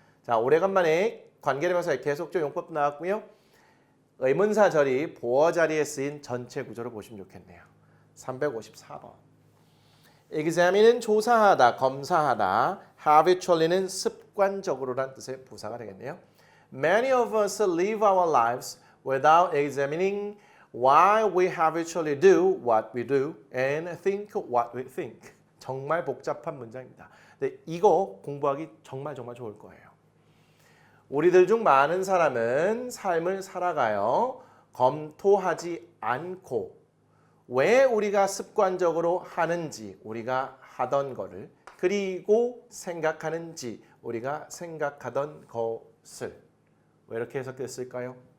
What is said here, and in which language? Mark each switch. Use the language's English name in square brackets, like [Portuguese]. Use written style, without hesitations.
[Korean] 자, 오래간만에 관계대명사의 계속적 용법 나왔고요. 의문사 절이 보어 자리에 쓰인 전체 구조를 보시면 좋겠네요. 354번. examine은 조사하다, 검사하다, habitually는 습관적으로란 뜻의 부사가 되겠네요. [English] Many of us live our lives without examining why we habitually do what we do and think what we think. [Korean] 정말 복잡한 문장입니다. 근데 이거 공부하기 정말 좋을 거예요. 우리들 중 많은 사람은 삶을 살아가요. 검토하지 않고 왜 우리가 습관적으로 하는지, 우리가 하던 거를, 그리고 생각하는지, 우리가 생각하던 것을. 왜 이렇게 해석됐을까요?